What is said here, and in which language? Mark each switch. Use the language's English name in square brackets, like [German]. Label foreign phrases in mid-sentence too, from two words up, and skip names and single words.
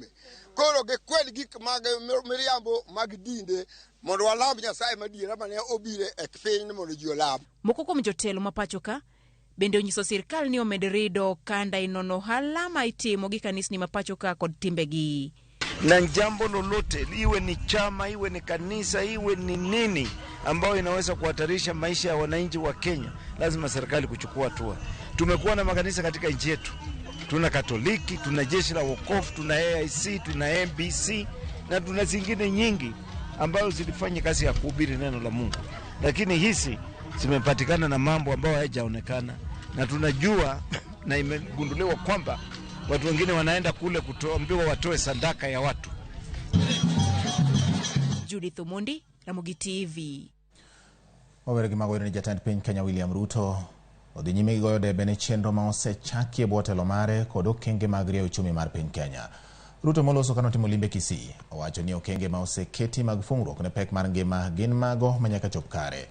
[Luo (Kenya and Tanzania)] Koro gikwed gik mag miriambo mag dinde mondo walam Nyasaye madiera mane obire e piny mondo ji olam. Moko kuom jotelo ma pacho ka bende onyiso sirikal ni omed rido kanda inono hala ma itimo gi kanisni ma pacho ka kod timbegi. [Swahili] Na jambo lolote, iwe ni chama, iwe ni kanisa, iwe ni nini ambayo inaweza kuhatarisha maisha ya wananchi wa Kenya, lazima serikali kuchukua hatua. Tumekuwa na makanisa katika nchi yetu. Tuna Katoliki, tuna Jeshi la Wokovu, tuna AIC, tuna MBC na tuna zingine nyingi ambayo zilifanya kazi ya kuhubiri neno la Mungu. Lakini hizi zimepatikana na mambo ambayo hayajaonekana, na tunajua na imegunduliwa kwamba watu wengine wanaenda kule kutoambiwa watoe sadaka ya watu. Judith Omondi, Ramogi TV. [Luo (Kenya and Tanzania)] Wawere gimago ni jatend piny Kenya William Ruto odhi nyime gi goyo debe ne chenro ma osechaki e bwo telo mare kod okenge mag rieyo uchumi mar piny Kenya. Ruto moloso kano timo limbe Kisii owacho ni okenge ma oseketi mag fungruok ne pek mar ngima gin mago manyaka chop kare.